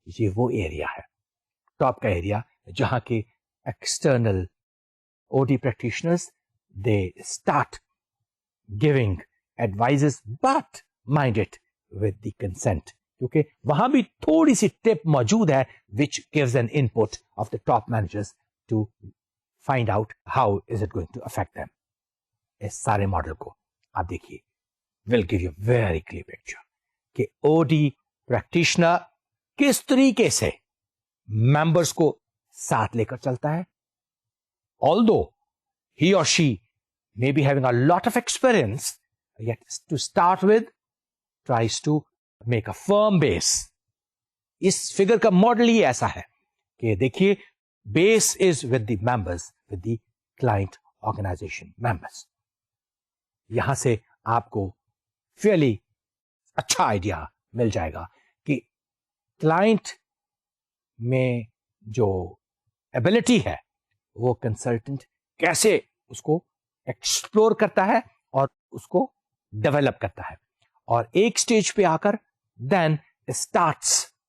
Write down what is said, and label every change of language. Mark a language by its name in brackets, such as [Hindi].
[Urdu] یہ وہ ایریا ہے, ٹاپ کا ایریا, جہاں کے external O D practitioners [English] they start giving advises but mind it with the consent, [Urdu] کیونکہ وہاں بھی تھوڑی سی ٹپ موجود ہے [English] which gives an input of the top managers to find out how is it going to affect them. [Urdu] اس سارے model کو آپ دیکھیے [English] will give you very clear picture [Urdu] کہ او ڈی پریکٹیشنر کس طریقے سے ممبرس کو ساتھ لے کر چلتا ہے. [English] although he or she may be having a lot of experience, yet to start with tries to make a firm base. [Urdu] اس figure کا ماڈل ہی ایسا ہے کہ دیکھیے [English] Base is with the members, with the client organisation members. [Urdu] یہاں سے آپ کو fairly اچھا آئیڈیا مل جائے گا کہ کلائنٹ میں جو ایبلٹی ہے وہ کنسلٹنٹ کیسے اس کو ایکسپلور کرتا ہے اور اس کو ڈیولپ کرتا ہے, اور ایک سٹیج پہ آ کر [English] then starts